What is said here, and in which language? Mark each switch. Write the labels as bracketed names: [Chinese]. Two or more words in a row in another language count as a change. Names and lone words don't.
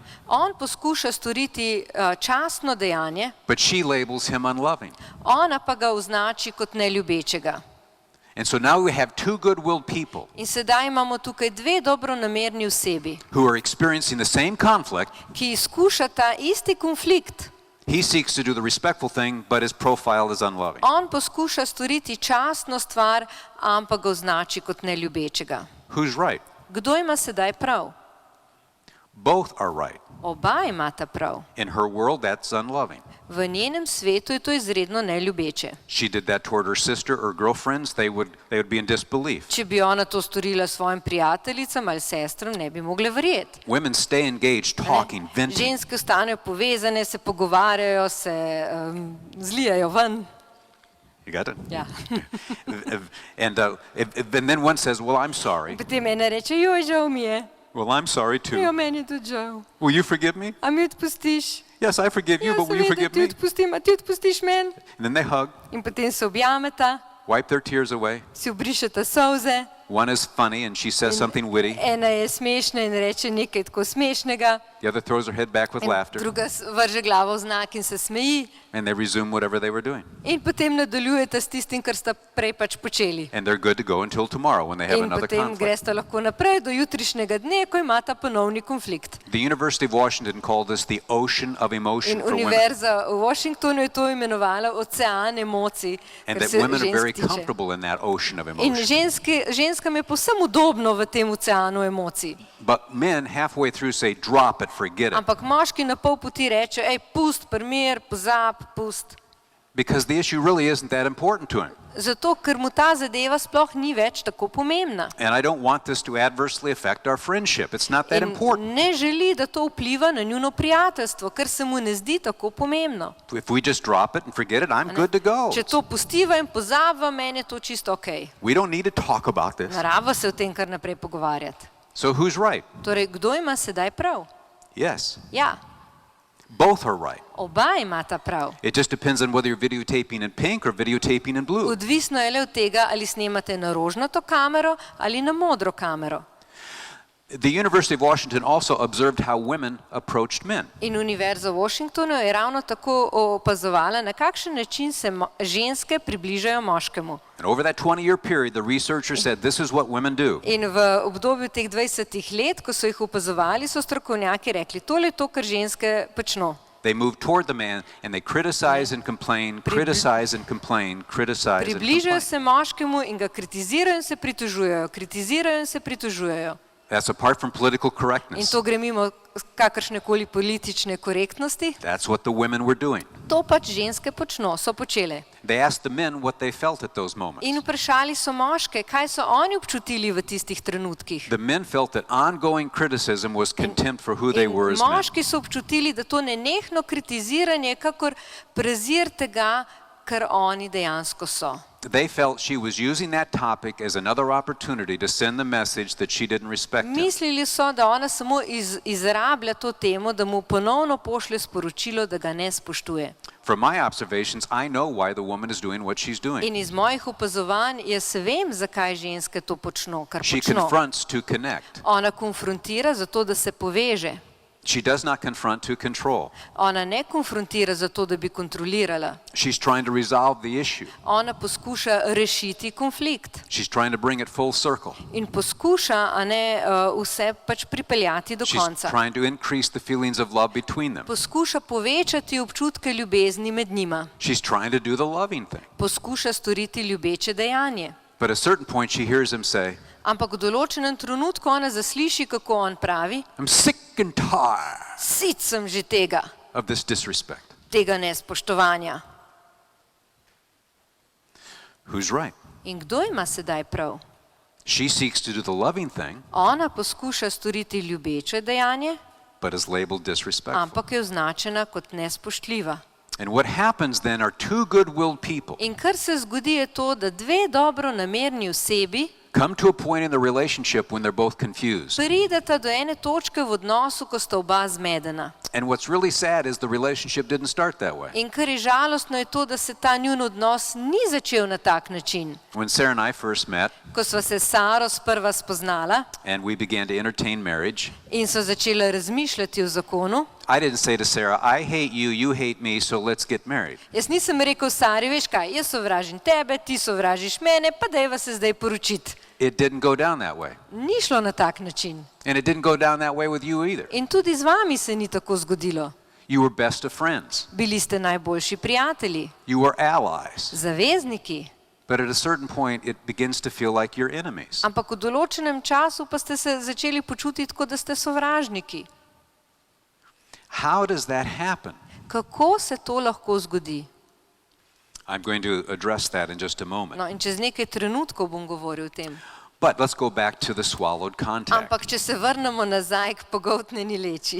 [Slovenian] On poskuša storiti častno dejanje, [English] but she labels him unloving. [Slovenian] ona pa ga označi kot neljubečega. [English] And so now we have two good-willed people [Slovenian] In sedaj imamo tukaj dve dobronamerni osebi, [English] who are experiencing the same conflict. [Slovenian] ki izkušata isti konflikt. [English] He seeks to do the respectful thing, but is profiled as unloving. [Slovenian] On poskuša storiti častno stvar, ampak ga označi kot neljubečega. [English] Who's right? [Slovenian] Kdo ima sedaj prav? [English] Both are right. [Slovenian] Oba imata prav. [English] In her world, that's unloving. [Slovenian] V njenem svetu je to izredno neljubeče. [English] She did that toward her sister or girlfriends, they would be in disbelief. [Slovenian] Če bi ona to storila svojim prijateljicam ali sestram, ne bi mogle verjeti. [English] Women stay engaged, talking, venting. [Slovenian] Ženske ostanejo povezane, se pogovarjajo, se zlijajo ven. [English] You got it? [Slovenian] Ja. [English] And then one says, "Well, I'm sorry." [Slovenian] Potem ena reče, joj, žal mi je. [English] Well, I'm sorry [Slovenian] Jo, [English] too. [Slovenian] meni je tudi žal. [English] Will you forgive me? [Slovenian] A mi odpustiš? [English] Yes, I forgive you, [Slovenian] Ja, [English] but will you [Slovenian] seveda, [English] forgive [Slovenian] ti [English] me? [Slovenian] odpustim, a ti odpustiš meni? [English] And then they hug, [Slovenian] In potem se objameta, [English] wipe their tears away. [Slovenian] si obrišeta solze. [English] One is funny and she says something witty. [Slovenian] Ena je smešna in reče nekaj tako smešnega, [English] The other throws her head back with [Slovenian] in [English] laughter. [Slovenian] druga vrže glavo v znak in se smeji. [English] And they resume whatever they were doing. [Slovenian] In potem nadaljujeta s tistim, kar sta prej pač počeli. [English] And they're good to go until tomorrow when they have [Slovenian] In [English] another [Slovenian] potem [English] conflict. [Slovenian] gresta lahko naprej do jutrišnjega dne, ko imata ponovni konflikt. [English] The University of Washington called this the ocean of emotion [Slovenian] In [English] for women. [Slovenian] univerza v Washingtonu je to imenovala ocean emocij, [English] And [Slovenian] kar [English] that [Slovenian] se [English] women are very [Slovenian] žensk tiče. [English] comfortable in that ocean of [Slovenian] In [English] emotion. [Slovenian] ženskam je povsem udobno v tem oceanu emocij. [English] But men halfway through say, drop it, forget it. [Slovenian] Ampak moški na pol poti reče, ej, pust, primir, pozab, pust. [English] Because the issue really isn't that important to him. [Slovenian] Zato, ker mu ta zadeva sploh ni več tako pomembna. [English] And I don't want this to adversely affect our friendship. It's not that [Slovenian] In [English] important. [Slovenian] ne želi, da to vpliva na njuno prijateljstvo, ker se mu ne zdi tako pomembno. [English] If we just drop it and forget it, I'm good to go. [Slovenian] Če to pustiva in pozabva, meni je to čisto okej. [English] We don't need to talk about this. [Slovenian] Narava se o tem kar naprej pogovarjati. [English] So who's right? [Slovenian] Torej, kdo ima sedaj prav? [English] Yes, [Slovenian] Ja, [English] both are right. [Slovenian] oba imata prav. [English] It just depends on whether you're videotaping in pink or videotaping in blue. [Slovenian] Odvisno je le od tega, ali snemate na rožnato kamero ali na modro kamero. [English] The University of Washington also observed how women approached men. [Slovenian] In Univerza v Washingtonu je ravno tako opazovala, na kakšen način se ženske približajo moškemu. [English] And over that 20-year period, the researchers said this is what women do. [Slovenian] In v obdobju teh 20 let, ko so jih opazovali, so strokovnjaki rekli, tole je to, kar ženske počno. [English] They move toward the man and they criticize and complain, criticize and complain, criticize and [Slovenian] Približajo [English] complain. [Slovenian] se moškemu in ga kritizirajo in se pritožujejo, kritizirajo in se pritožujejo. [English] That's apart from political [Slovenian] In [English] correctness. [Slovenian] to gre mimo kakršnekoli politične korektnosti. [English] That's what the women were doing. [Slovenian] To pač ženske počno, so počele. [English] They asked the men what they felt at those moments. [Slovenian] In vprašali so moške, kaj so oni občutili v tistih trenutkih. [English] The men felt that ongoing criticism was contempt for who they [Slovenian] In [English] were as men. [Slovenian] moški so občutili, da to nenehno kritiziranje je kakor prezir tega, kar oni dejansko so. [English] They felt she was using that topic as another opportunity to send the message that she didn't respect him. [Slovenian] Mislili so, da ona samo izrablja to temo, da mu ponovno pošlje sporočilo, da ga ne spoštuje. [English] From my observations, I know why the woman is doing what she's doing. [Slovenian] In iz mojih opazovanj jaz vem, zakaj ženske to počno, kar [English] She [Slovenian] počno. [English] confronts to connect. [Slovenian] Ona konfrontira zato, da se poveže. [English] She does not confront to control. [Slovenian] Ona ne konfrontira zato, da bi kontrolirala. [English] She's trying to resolve the issue. [Slovenian] Ona poskuša rešiti konflikt. [English] She's trying to bring it full circle. [Slovenian] In poskuša, a ne vse pač pripeljati do [English] She's [Slovenian] konca. [English] trying to increase the feelings of love between them. [Slovenian] Poskuša povečati občutke ljubezni med njima. [English] She's trying to do the loving thing. [Slovenian] Poskuša storiti ljubeče dejanje. [English] But at a certain point, she hears him say, [Slovenian] Ampak v določenem trenutku ona zasliši, kako on pravi, [English] I'm sick and tired [Slovenian] sit sem že tega, [English] of this disrespect. [Slovenian] tega nespoštovanja. [English] Who's right? [Slovenian] In kdo ima sedaj prav? [English] She seeks to do the loving thing, [Slovenian] Ona poskuša storiti ljubeče dejanje, [English] but is labeled disrespectful. [Slovenian] ampak je označena kot nespoštljiva. [English] And what happens then are two good-willed people [Slovenian] In kar se zgodi je to, da dve dobro namerni osebi [English] come to a point in the relationship when they're both confused. [Slovenian] prideta do ene točke v odnosu, ko sta oba zmedena. [English] And what's really sad is the relationship didn't start that way. [Slovenian] In kar je žalostno je to, da se ta njun odnos ni začel na tak način. [English] When Sarah and I first met [Slovenian] Ko sva se s Saro sprva spoznala [English] and we began to entertain marriage, [Slovenian] in so začela razmišljati o zakonu, [English] I didn't say to Sarah, I hate you, you hate me, so let's get married. [Slovenian] jaz nisem rekel Sari, veš kaj, jaz sovražim tebe, ti sovražiš mene, pa dajva se zdaj poročiti. [English] It didn't go down that way. [Slovenian] Ni šlo na tak način. [English] And it didn't go down that way with you either. [Slovenian] In tudi z vami se ni tako zgodilo. [English] You were best of friends. [Slovenian] Bili ste najboljši prijatelji, [English] You were allies. [Slovenian] zavezniki, [English] But at a certain point, it begins to feel like you're enemies. [Slovenian] ampak v določenem času pa ste se začeli počutiti, kot da ste sovražniki. [English] How does that happen? [Slovenian] Kako se to lahko zgodi? [English] I'm going to address that in just a moment. [Slovenian] No, in čez nekaj trenutkov bom govoril o tem. [English] But let's go back to the swallowed contact. [Slovenian] Ampak, če se vrnemo nazaj k pogoltnjeni leči.